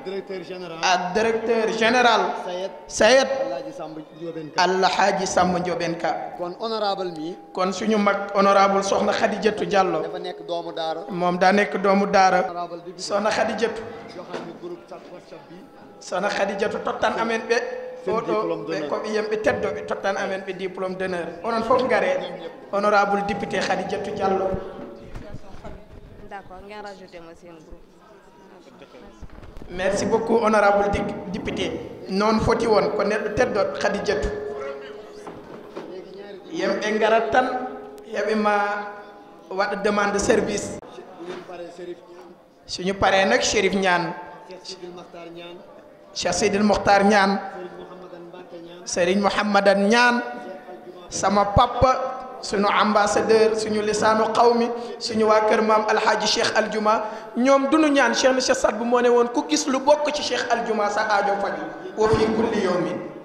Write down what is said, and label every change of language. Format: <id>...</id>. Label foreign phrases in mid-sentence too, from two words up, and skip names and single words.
<fr>directeur général. Sayed. Alhaji Samba Ndiobène Ka.</fr> <wo>kon honorable mi. kon suñu mag honorable soxna Khadijatou Diallo. dafa nekk doomu daara. moom daa nekk doomu daara.</wo> <ff>soxna Khadijatou. soxna Khadijatou tottan amen ɓe. oɗo ɓe koɓe yimɓe teddoɓe tottan amen ɓe</ff> <fr>diplôme d'honneur</fr> <ff>onon fof ngare</ff> <fr>honorable député</fr> <ff>Khadijatou Diallo.</ff> <wo>D'accord, ngeen rajouté ma seen groupe.</wo> <fr>Merci beaucoup honorable député</fr> <ff>noon foti won ko neɗɗo teddoɗo Khadijatou yimɓe ngarat tan yoɓe ma waɗa</ff> <fr>demande de service</fr> <wo>suñu paree nag Chérif Niane Cheikh Sidil Mokhtar Niane Serigne Mouhamadan Niane sama papa suñu ambassadeur suñu lisaanu xawmi suñu waa kër maam alhaaji Cheikh Aljuma ñoom duñu ñaan Cheikh na Cheikh Saad bu moo ne woon ku gis lu bokk ci Cheikh Aljuma sa aajo faju</wo> <ar>wa fii kulli yawmin</ar>